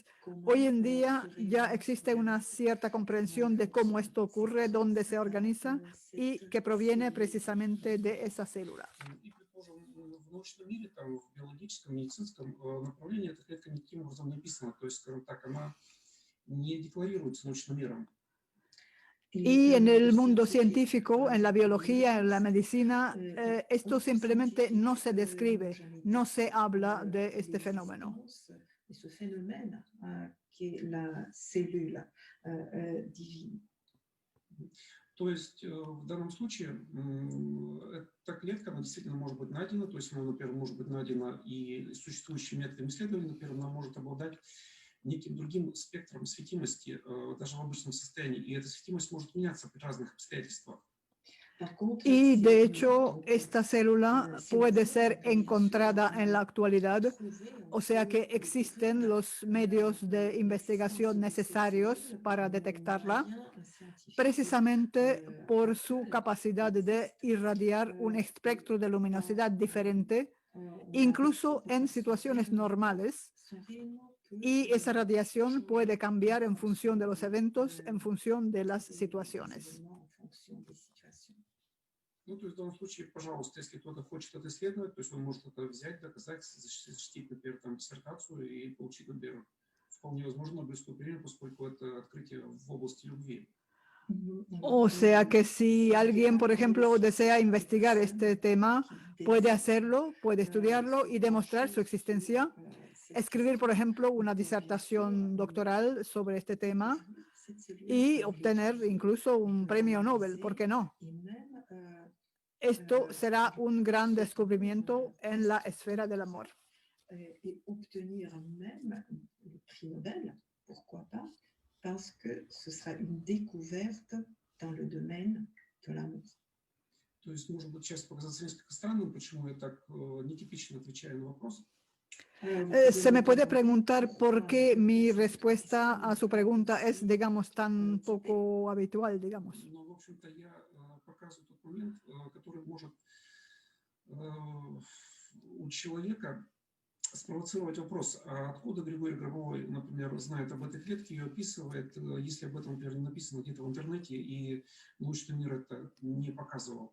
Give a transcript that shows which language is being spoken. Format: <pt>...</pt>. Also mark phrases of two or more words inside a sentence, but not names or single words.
<es>Hoy en día ya existe una cierta comprensión de cómo esto ocurre, dónde se organiza y que proviene precisamente de esa célula.</es> <ru>В научном мире, там, в биологическом, медицинском направлении эта клетка никаким образом не описана, то есть, скажем так, она не декларируется научным миром.</ru> <es>Y en el mundo científico, en la biología, en la medicina, esto simplemente no se describe, no se habla de este fenómeno.</es> <ru>То есть в данном случае эта клетка, она действительно может быть найдена, то есть она, например, может быть найдена и существующим методом исследования, например, она может обладать неким другим спектром светимости, даже в обычном состоянии, и эта светимость может меняться при разных обстоятельствах.</ru> <es>Y de hecho, esta célula puede ser encontrada en la actualidad, o sea que existen los medios de investigación necesarios para detectarla, precisamente por su capacidad de irradiar un espectro de luminosidad diferente, incluso en situaciones normales. Y esa radiación puede cambiar en función de los eventos, en función de las situaciones.</es> <ru>Ну, то есть в данном случае, пожалуйста, если кто-то хочет это исследовать, то есть он может это взять, доказать, защитить, например, там, диссертацию и получить, например, вполне возможно Нобелевскую премию, поскольку это открытие в области любви.</ru> <es>O sea que si alguien, por ejemplo, desea investigar este tema, puede hacerlo, puede estudiarlo y demostrar su existencia. Escribir, por ejemplo, una disertación doctoral sobre este tema y obtener incluso un premio Nobel, ¿por qué no? Esto será un gran descubrimiento en la esfera del amor.</es> <fr>Et obtenir même le prix Nobel, pourquoi pas, parce que ce sera une découverte dans le domaine de l'amour.</fr> <ru>То есть, может быть, сейчас показаться несколько странным, почему я так нетипично отвечаю на вопрос.</ru> <es>Se me puede preguntar por qué mi respuesta a su pregunta es, digamos, tan poco habitual, digamos.</es> <ru>Но, в общем-то, я показываю тот момент, который может у человека спровоцировать вопрос, а откуда Григорий Гробовой, например, знает об этой клетке, ее описывает, если об этом, например, не написано где-то в интернете, и научный мир это не показывал.</ru>